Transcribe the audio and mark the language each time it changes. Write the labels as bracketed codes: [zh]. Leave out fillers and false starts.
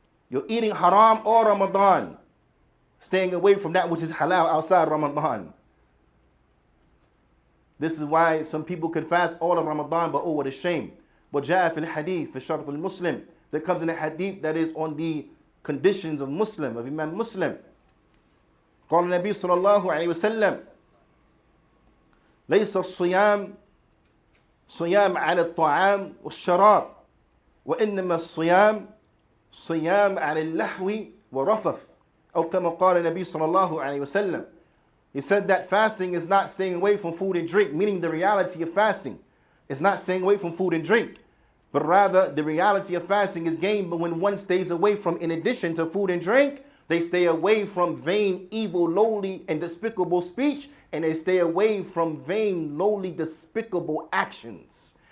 [en] You're eating haram all Ramadan, staying away from that which is halal outside Ramadan. This is why some people can fast all of Ramadan, but oh, what a shame. [ar] وَجَاءَ فِي الْحَدِيثِ فِي شَرْطِ الْمُسْلِمِ. [en] That comes in a hadith that is on the conditions of Muslim, of Imam Muslim. [ar] قال النبي صلى الله عليه وسلم ليس الصيام صيام على الطعام والشراب وإنما الصيام صيام على اللحو ورفث أو كما قال النبي صلى الله عليه وسلم. [en] He said that fasting is not staying away from food and drink, meaning the reality of fasting is not staying away from food and drink, but rather the reality of fasting is gained when one stays away from, in addition to food and drink, they stay away from vain, evil, lowly, and despicable speech, and they stay away from vain, lowly, despicable actions.